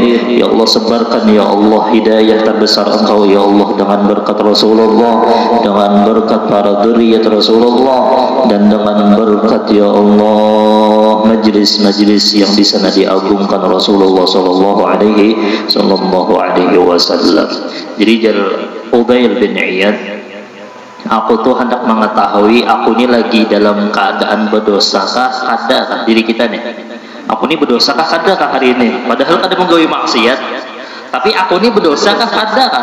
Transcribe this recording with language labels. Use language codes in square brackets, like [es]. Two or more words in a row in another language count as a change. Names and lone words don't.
[id] Ya Allah, sebarkan ya Allah hidayah terbesar Engkau ya Allah, dengan berkat Rasulullah, dengan berkat para dzurriyyat Rasulullah, dan dengan berkat ya Allah majlis-majlis yang di sana diagungkan Rasulullah [ar] صلى الله عليه وسلم. [bjn] Jadi Fudail bin Iyad, aku tuh hendak mengetahui aku ini lagi dalam keadaan berdosakah kada diri kita nih. Aku ini berdosakah kada hari ini? Padahal kada menggawe maksiat, tapi aku ini berdosakah kada kan?